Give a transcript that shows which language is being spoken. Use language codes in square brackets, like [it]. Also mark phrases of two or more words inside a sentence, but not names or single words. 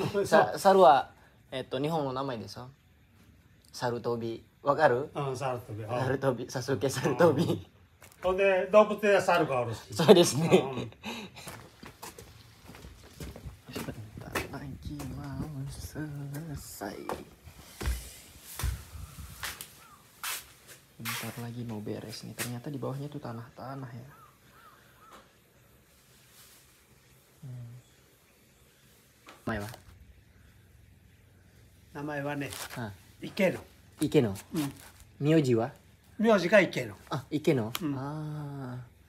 [ja] 猿は日本の名前でしょ？猿飛び。わかる？猿飛び。猿飛び。サスケ猿飛び。ほんで動物で猿がおるし。そうですね。いただきます。 [id] Bentar lagi mau beres nih. Ternyata di bawahnya tuh tanah-tanah ya. Namanya apa? [ja] 名前はね、あ、池野。池野。名字は？名字が池野。あ、池野。うんああ。